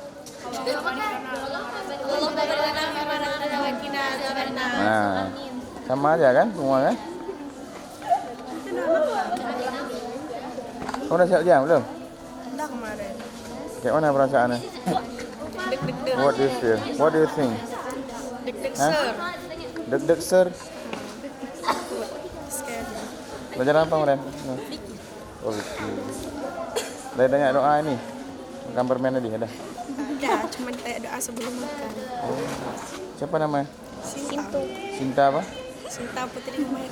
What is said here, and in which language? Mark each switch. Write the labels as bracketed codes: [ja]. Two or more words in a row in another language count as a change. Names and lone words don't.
[id] Nah, sama aja kan semua kan? Kamu udah siap jam belum? Udah kemarin. Kayak mana perasaannya? Deg-deg [en] What do you feel? What do you think? [id] deg-deg Hah? ser. Deg-deg ser. [en] Scared. [id] Belajar apa kemarin? Oh, gitu. Udah banyak doa ini. Makan permen tadi ada. Udah, cuma kayak doa sebelum makan. Oh. Siapa namanya? Sinta. Sinta apa? Sinta Putri Humaira.